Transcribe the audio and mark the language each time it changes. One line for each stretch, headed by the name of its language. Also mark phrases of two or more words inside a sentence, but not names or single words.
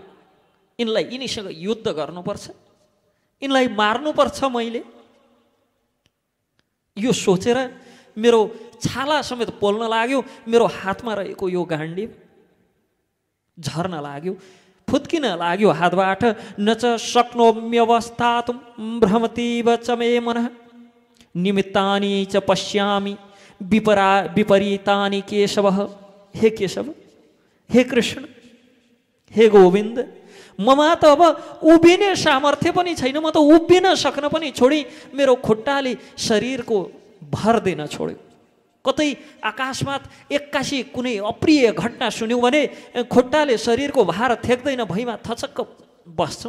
Nepali: यिनीसँग युद्ध गर्नुपर्छ, यिनलाई मार्नुपर्छ मैले। यो सोचेर मेरो छाला समेत पोल्न लाग्यो। मेरो हातमा रहेको यो गाण्डीव झर्न लाग्यो, फुत्किन लाग्यो हातबाट।
Sanskrit: न च शक्नोम्यवस्थातुं भ्रमतीव च मे मनः निमित्तानि च पश्यामि विपरीतानि केशवः।
Nepali: हे केशव, हे कृष्ण, हे गोविन्द, ममा त अब उभिने सामर्थ्य पनि छैन। म त उभिन सक्न पनि छोडी, मेरो खुट्टाले शरीरको भर दिन छोड्यो। कतै आकाशमा एक्कासी कुनै अप्रिय घटना सुन्यौँ भने खुट्टाले शरीरको भार थेक्दैन, भुइँमा थचक्क बस्छौँ।